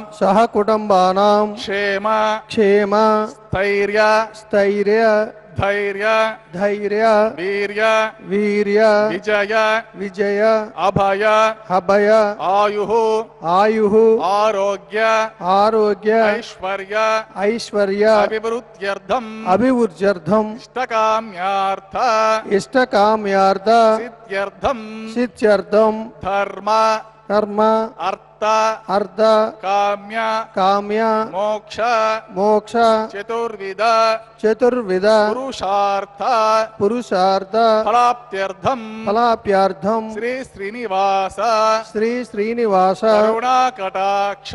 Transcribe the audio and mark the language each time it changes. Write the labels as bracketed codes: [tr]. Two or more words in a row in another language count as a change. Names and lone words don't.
[sa] क्षेम క్షేమ స్థైర్య स्थैर्य ధైర్య धैर्य వీర్య वीर्य విజయ विजय అభయ अभय ఆయు आयुः ఆరోగ్య आरोग्य ఐశ్వర్య ऐश्वर्य అభివృద్ధ్యర్థం अभिवृद्ध्यर्थम ఇష్టకామ్యార్థ इष्टकाम्यार्थ సిద్ధ్యర్థం सिद्ध्यर्थम ధర్మ कर्म అర్థ అర్థ అర్ధ కామ్య కామ్య మోక్ష మోక్ష చతుర్విధ చతుర్విధ పురుషార్థ పురుషార్థ ఫలాప్త్యర్థం ఫలాప్యార్థం శ్రీ శ్రీనివాస శ్రీ శ్రీనివాస కరుణాకటాక్ష